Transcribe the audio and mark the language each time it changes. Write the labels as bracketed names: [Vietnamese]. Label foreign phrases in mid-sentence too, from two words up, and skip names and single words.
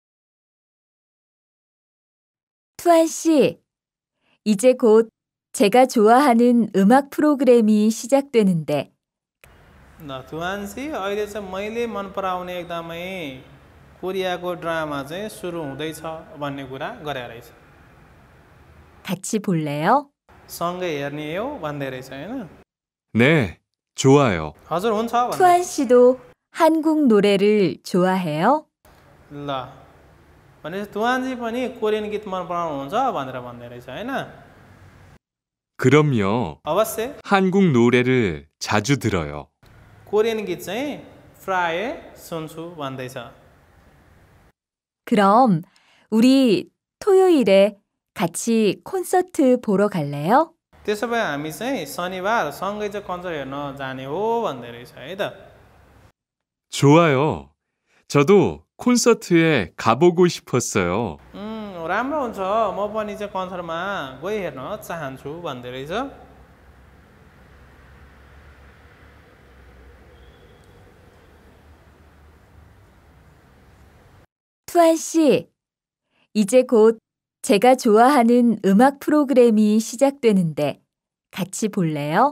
[Korean] 투안 씨, 이제 곧 제가 좋아하는 음악 프로그램이 시작되는데 [Nepali] तुवान्सी अहिले चाहिँ मैले मन पराउने एकदमै कोरियाको ड्रामा चाहिँ सुरु हुँदैछ भन्ने कुरा गरे रहेछ [Korean] 같이 볼래요? [Nepali] सँगै हेर्ने हो भन्दै रहेछ हैन [Korean] 네, 좋아요. [Nepali] हजुर हुन्छ भन्दै [Korean] 투안 씨도 한국 노래를 좋아해요? [Nepali] ल भनेपछि तुवान्जी पनि कोरियन गीत मन पराउनुहुन्छ भनेर भन्दै रहेछ हैन [Korean] 그럼요. [Nepali] अवश्य [Korean] 한국 노래를 자주 들어요. [Nepali] कोरियन गीत चाहिँ प्राय सुन्छु भन्दैछ [Korean] 그럼 우리 토요일에 같이 콘서트 보러 갈래요? [Nepali] त्यसो भए हामी चाहिँ शनिबार सँगै चाहिँ कन्सर्ट हेर्न जाने हो भन्दै रहेछ है त [Korean] 좋아요. 저도 콘서트에 가보고 싶었어요. [Nepali] राम्रो हुन्छ म पनि चाहिँ कन्सर्टमा गइ हेर्न चाहन्छु भन्दै रहेछ [Korean] 투안 씨, 이제 곧 제가 좋아하는 음악 프로그램이 시작되는데 같이 볼래요?